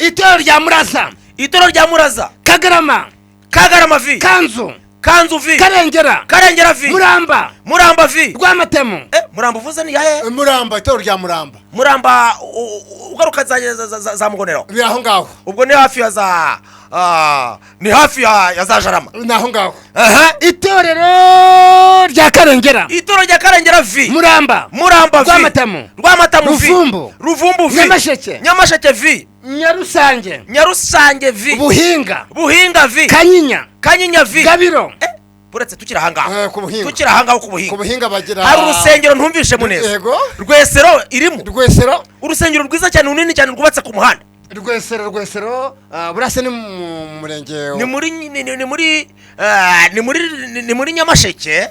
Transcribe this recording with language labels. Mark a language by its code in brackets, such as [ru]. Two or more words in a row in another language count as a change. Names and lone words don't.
[rw] Itorero rya Muraza Kagarama V Kanzu V Karengera V Muramba V Rwamatemo Muramba uvuze ni yahe? Itorero rya Muramba ugaruka za Mugonero biraho ngaho ubwo ni hafi ya za Jarama naho ngaho. Itorero rya Karengera V Muramba V Rwamatamo V Ruvumbu V Nyamasheke V Nyarusange V Buhinga V Kanyinya V Gabiro buretse tukira hangaho ku Buhinga bagira hari urusengero ntumvishe muneza Rwesero irimo urusengero rwiza cyane runini cyane rwubatse ku muhanda Rwesero burase ni mu murenge ni muri Nyamasheke